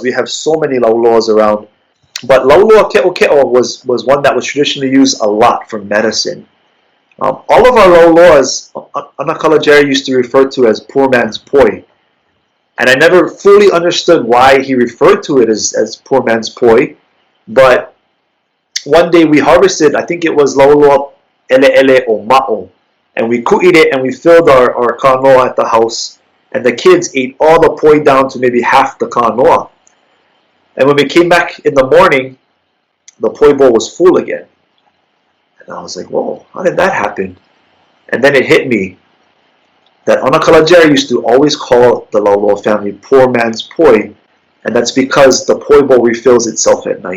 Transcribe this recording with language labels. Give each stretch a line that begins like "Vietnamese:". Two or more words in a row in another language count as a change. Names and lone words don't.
English: We have so many lauloas around, but lauloa ke'o was one that was traditionally used a lot for medicine. All of our lauloas, Anakala Jerry used to refer to as poor man's poi. And I never fully understood why he referred to it as poor man's poi. But one day we harvested, I think it was lauloa ele o ma'o. And we ku'id it and we filled our kanoa at the house. And the kids ate all the poi down to maybe half the kanoa. And when we came back in the morning, the poi bowl was full again. And I was like, whoa, how did that happen? And then it hit me that Anakala Jerry used to always call the lauloa family poor man's poi, and that's because the poi bowl refills itself at night.